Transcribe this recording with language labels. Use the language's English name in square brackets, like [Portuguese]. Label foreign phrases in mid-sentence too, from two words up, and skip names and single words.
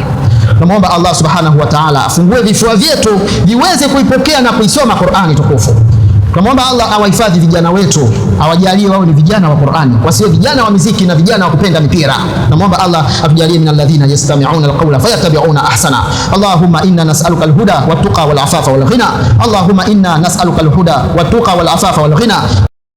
[Swahili] Tunamwomba Allah [Arabic] سبحانه وتعالى [Swahili] afungue vifua vyetu viweze kuipokea na kuisoma Qur'ani tukufu. Tunamwomba Allah awahifadhi vijana wetu, awajalie wao ni vijana wa Qur'ani, wasiwe vijana wa muziki na vijana wa kupenda mipira. Tunamwomba Allah atujalie [Arabic] من الذين يستمعون القول فيتبعون أحسن. اللهم إنا نسألك الهدى والتقى والعفاف والغنى. اللهم إنا نسألك الهدى والتقى والعفاف والغنى.